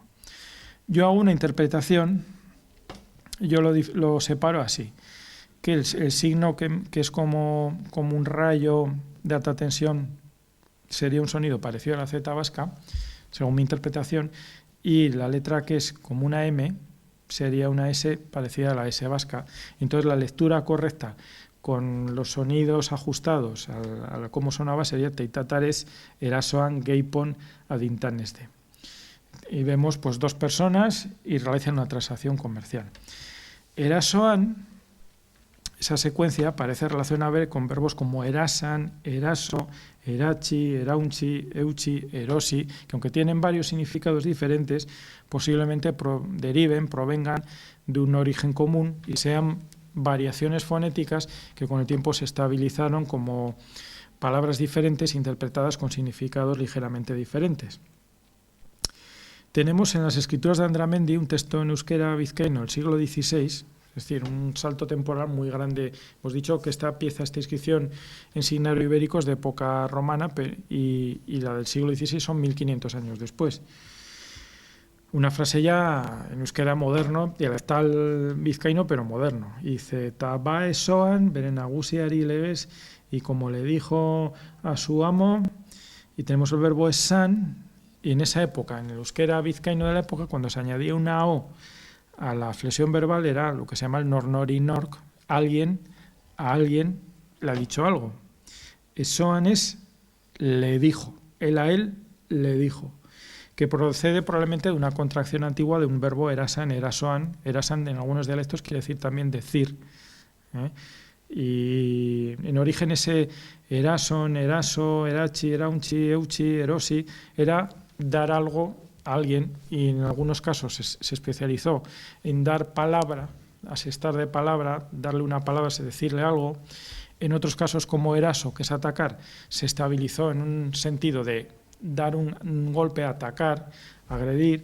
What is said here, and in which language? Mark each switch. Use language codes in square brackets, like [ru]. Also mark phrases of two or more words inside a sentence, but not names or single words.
[es] Yo hago una interpretación, yo lo separo así, que el signo que es como un rayo de alta tensión sería un sonido parecido a la Z vasca, según mi interpretación, y la letra que es como una M sería una S parecida a la S vasca. Entonces la lectura correcta con los sonidos ajustados a cómo sonaba sería [xib] Teittattares, erasoan, geipon, adintanesde. [es] Y vemos pues 2 personas y realizan una transacción comercial. erasoan, esa secuencia parece relacionable con verbos como [eu] erasan, eraso, erachi, erauntzi, eutsi, erosi, [es] que aunque tienen varios significados diferentes, posiblemente provengan de un origen común y sean variaciones fonéticas que con el tiempo se estabilizaron como palabras diferentes interpretadas con significados ligeramente diferentes. Tenemos en las escrituras de Andramendi un texto en euskera vizcaíno del siglo XVI, es decir, un salto temporal muy grande. Hemos dicho que esta inscripción en signario ibérico es de época romana y la del siglo XVI son 1500 años después. Una frase ya en euskera moderno, dialectal vizcaíno, pero moderno. Dice, [eu] tabae soan, beren nagusiari leves, [es] y como le dijo a su amo, y tenemos el verbo esan, y en esa época, en el euskera vizcaíno de la época, cuando se añadía una o a la flexión verbal, era lo que se llama el [eu] nornori nork, [es] a alguien le ha dicho algo. Esoan es le dijo, él a él le dijo, que procede probablemente de una contracción antigua de un verbo [eu] erasan, erasoan. [es] Erasan en algunos dialectos quiere decir también decir. Y en origen ese [eu] erason, eraso, erachi, erauntzi, euchi, erosi, [es] era dar algo a alguien, y en algunos casos se especializó en dar palabra, asestar de palabra, darle una palabra, decirle algo. En otros casos, como eraso, que es atacar, se estabilizó en un sentido de dar un golpe, atacar, agredir.